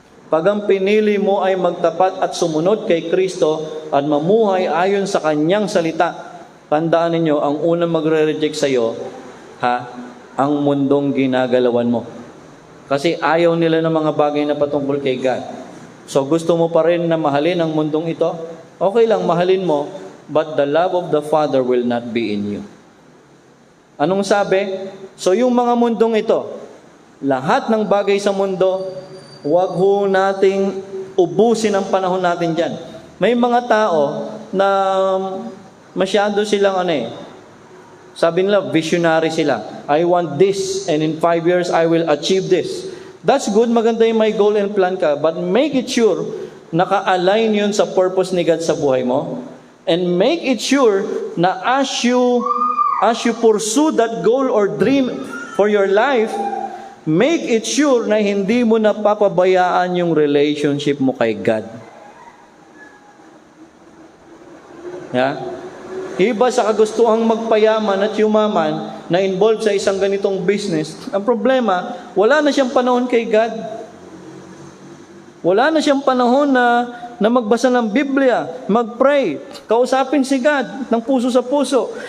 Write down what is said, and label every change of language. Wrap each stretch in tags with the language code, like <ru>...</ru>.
<tl>Pag ang pinili mo ay magtapat at sumunod kay Kristo at mamuhay ayon sa kanyang salita, tandaan ninyo, ang unang magre-reject sa iyo, ang mundong ginagalawan mo. Kasi ayaw nila ng mga bagay na patungkol kay God. So gusto mo pa rin na mahalin ang mundong ito? Okay lang, mahalin mo,</tl> <en>but the love of the Father will not be in you.</en> <tl>Anong sabi? So yung mga mundong ito, lahat ng bagay sa mundo, huwag ho nating ubusin ang panahon natin dyan. May mga tao na masyado silang sabi nila, visionary sila.</tl> <en>I want this, and in 5 years, I will achieve this. That's good, maganda yung may goal and plan ka, but make it sure,</en> <tl>naka-align yun sa purpose ni God sa buhay mo.</tl> <en>And make it sure na as you pursue that goal or dream for your life, make it sure</en> <tl>na hindi mo napapabayaan yung relationship mo kay God. Iba sa kagustuhang magpayaman at yumaman na involved sa isang ganitong business. Ang problema, wala na siyang panahon kay God. Wala na siyang panahon na magbasa ng Biblia, mag-pray, kausapin si God ng puso sa puso.</tl>